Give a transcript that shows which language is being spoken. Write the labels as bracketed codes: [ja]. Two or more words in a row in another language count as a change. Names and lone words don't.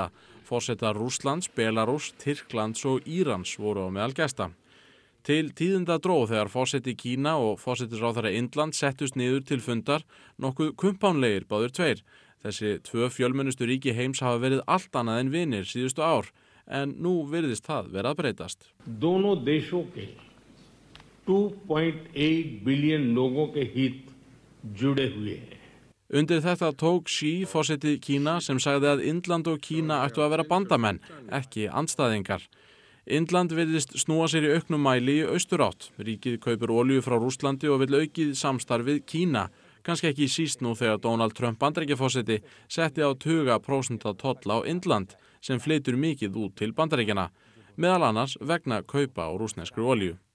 [is] Forsetar Rússlands, Belarús, Tyrklands og Írans voru á meðal gesta. Til tíðinda dró þegar forseti Kína og forsætisráðherra Indlands settust niður til fundar nokkuð kumpánlegir báðir tveir. Þessi tvö fjölmennustu ríki heims hafa verið allt annað en vinir síðustu ár, en nú virðist það vera að breytast. [hi] दोनों देशों के 2.8 बिलियन लोगों के हित जुड़े हुए हैं. [is] Undir þetta tók Xi, forseti Kína, sem sagði að Indland og Kína ættu að vera bandamenn, ekki andstæðingar. Indland virðist snúa sér í auknum mæli í austurátt. Ríkið kaupir olíu frá Rússlandi og vill aukið samstarfið Kína. Kannski ekki síst nú þegar Donald Trump Bandaríkjaforseti setti á tuga prósenta tolla á Indland sem flytur mikið út til Bandaríkjana, meðal annars vegna kaupa á rússneskri olíu.